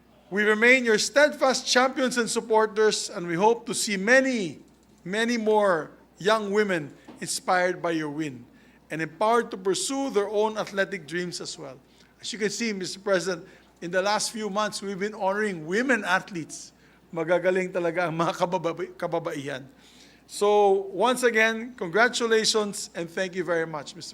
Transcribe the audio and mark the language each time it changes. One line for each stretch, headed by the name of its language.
English: We remain your steadfast champions and supporters, and we hope to see many more young women inspired by your win and empowered to pursue their own athletic dreams as well. As you can see, Mr. President, in the last few months, we've been honoring women athletes.
Filipino: Magagaling talaga ang mga kababaihan.
English: So, once again, congratulations and thank you very much, Mr.